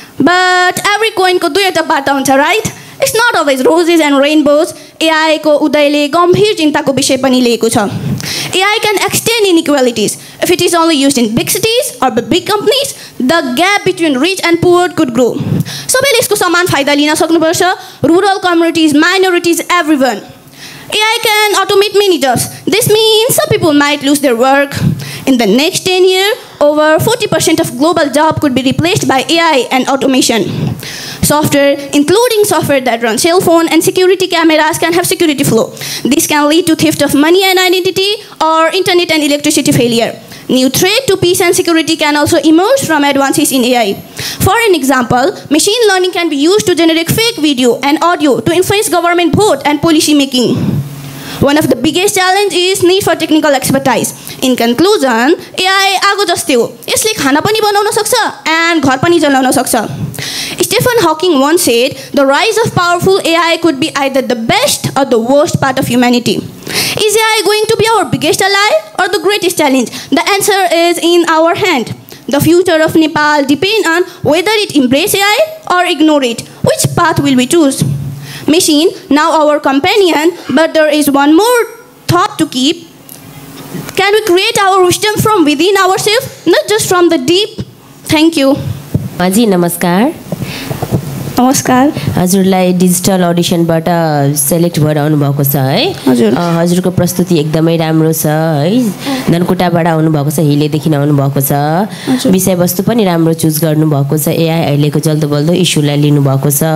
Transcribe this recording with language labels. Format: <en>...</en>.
<en>But every coin</en> <ne>ko duita bata huncha,</ne> <en>right? It's not always roses and rainbows.</en> <ne>AI ko udaile gambhir chinta ko bishay pani liएको छ.</ne> <en>AI can extend inequalities. If it is only used in big cities or big companies, the gap between rich and poor could grow.</en> <ne>सबैले यसको समान फाइदा लिन सक्नुपर्छ.</ne> <en>Rural communities, minorities, everyone. AI can automate many jobs. This means some people might lose their work. In the next 10 years, over 40% of global jobs could be replaced by AI and automation. Software, including software that runs cell phone and security cameras, can have security flaw. This can lead to theft of money and identity or internet and electricity failure. New threat to peace and security can also emerge from advances in AI. For an example, machine learning can be used to generate fake video and audio to influence government vote and policy making. One of the biggest challenges is need for technical expertise. In conclusion,</en> <ne>AI आगो जस्तै हो. यसले खाना पनि बनाउन सक्छ and घर पनि जलाउन सक्छ.</ne> <en>Stephen Hawking once said, the rise of powerful AI could be either the best or the worst part of humanity. Is AI going to be our biggest ally or the greatest challenge? The answer is in our hand. The future of Nepal depends on whether it embraces AI or ignore it. Which path will we choose? Machine, now our companion, but there is one more thought to keep. Can we create our wisdom from within ourselves, not just from the deep? Thank you.</en> <ne>Maji, namaskar. नमस्कार. हजुरलाई digital अडिसनबाट select भएर आउनुभएको छ है. हजुरको प्रस्तुति एकदमै राम्रो छ है. धनकुटाबाट आउनुभएको छ, हिलेदेखि आउनुभएको छ. विषयवस्तु पनि राम्रो चुज गर्नुभएको छ. एआई अहिलेको जल्दो बल्दो इस्युलाई लिनुभएको छ.</ne>